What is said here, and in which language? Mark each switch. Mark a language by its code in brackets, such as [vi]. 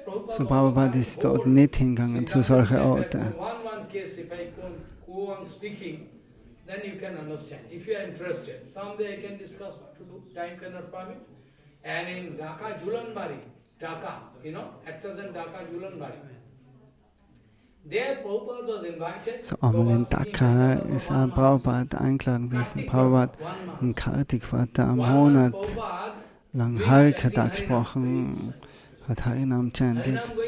[de] So Prabhupada ist dort nicht hingegangen zu solchen Orten. [en] One case, if I go on speaking, then you can understand. If you are interested, someday I can discuss what to do. Time cannot permit. And in Dhaka, Julanbari, Dhaka, at present Dhaka, Julanbari. There Prabhupada was invited. [de] So einmal in Dhaka ist auch Prabhupada eingeladen gewesen. Prabhupada in Kartik hat er einen Monat lang Harikatha gesprochen, hat Harinam chanted.